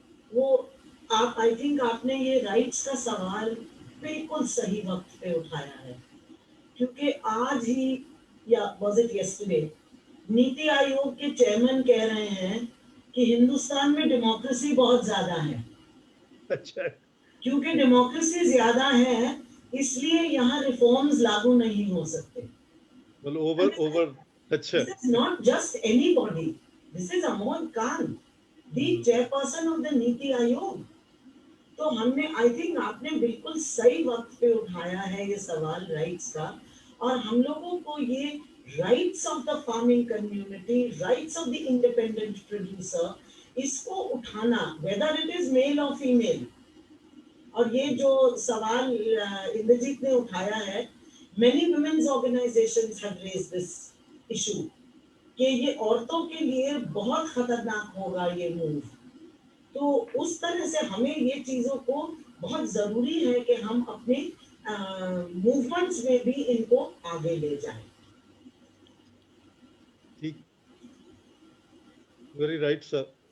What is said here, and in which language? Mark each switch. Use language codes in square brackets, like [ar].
[hi] वो आप [en] I think [hi] आपने ये राइट्स का सवाल बिल्कुल सही वक्त पे उठाया है, क्योंकि आज ही या [en] was it yesterday [hi] NITI Aayog के चेयरमैन कह रहे हैं कि हिंदुस्तान में डेमोक्रेसी बहुत ज्यादा है। अच्छा, क्योंकि डेमोक्रेसी ज्यादा है इसलिए यहाँ रिफॉर्म्स लागू नहीं हो सकते। [en] well, over [hi] अच्छा, [en] This is not just anybody. This is Amol Khan, the chairperson of the Niti Aayog. [hi] तो हमने [en] I think [hi] आपने बिल्कुल सही वक्त पे उठाया है ये सवाल राइट्स का, और हम लोगों को ये [en] rights of the farming community, rights of the independent producer, [hi] इसको उठाना, [en] whether it is male [hi] और फीमेल। और ये जो सवाल इंद्रजीत ने उठाया है, [en] many women's organisations have raised this issue [hi] कि ये औरतों के लिए बहुत खतरनाक होगा ये मूव। तो उस तरह से हमें ये चीजों को बहुत जरूरी है कि हम अपने मूवमेंट्स में भी इनको आगे ले जाएं। ठीक, [en] very right, sir.